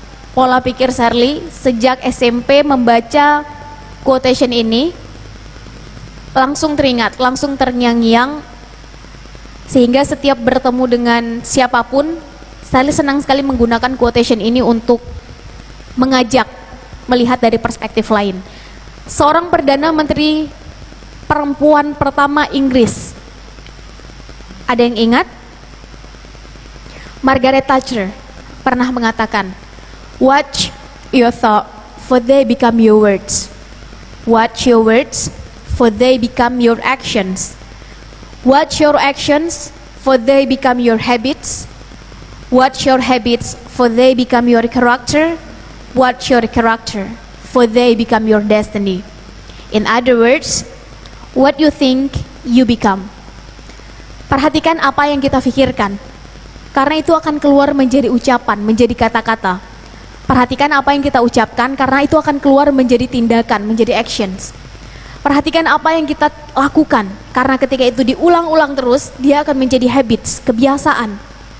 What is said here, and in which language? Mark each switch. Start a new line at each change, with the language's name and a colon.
Indonesian: pola pikir Shirley sejak SMP membaca quotation ini langsung teringat, langsung terngiang-ngiang, sehingga setiap bertemu dengan siapapun Shirley senang sekali menggunakan quotation ini untuk mengajak melihat dari perspektif lain. Seorang Perdana Menteri perempuan pertama Inggris, ada yang ingat?
English: Margaret Thatcher
Indonesian: pernah mengatakan,
English: "Watch your thought, for they become your words. Watch your words, for they become your actions. Watch your actions, for they become your habits. Watch your habits, for they become your character. Watch your character, for they become your destiny." In other words, what you think, you become.
Indonesian: Perhatikan apa yang kita pikirkan, karena itu akan keluar menjadi ucapan, menjadi kata-kata. Perhatikan apa yang kita ucapkan, karena itu akan keluar menjadi tindakan, menjadi actions. Perhatikan apa yang kita lakukan, karena ketika itu diulang-ulang terus, dia akan menjadi habits, kebiasaan.